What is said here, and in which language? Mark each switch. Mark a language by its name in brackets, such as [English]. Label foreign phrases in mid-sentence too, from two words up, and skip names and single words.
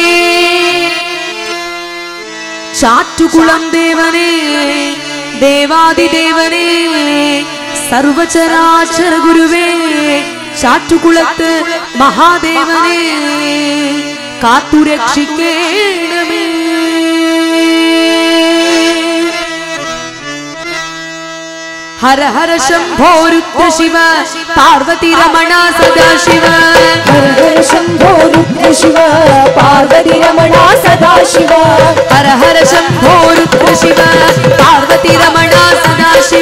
[Malayalam] ചാറ്റുകുളം ദേവനേ ദേവാദിദേവനേ സർവചരാചര ഗുരുവേ ചാറ്റുകുളത്ത് മഹാദേവനേ കാത്തുരക്ഷിക്കേണമേ [Sanskrit] हर हर शंभो रुद्र शिव पार्वती रमण सदा शिव हर हर शंभो रुद्र शिव पार्वती रमण सदा शिव हर हर शंभो रुद्र शिव पार्वती रमण सदा शिव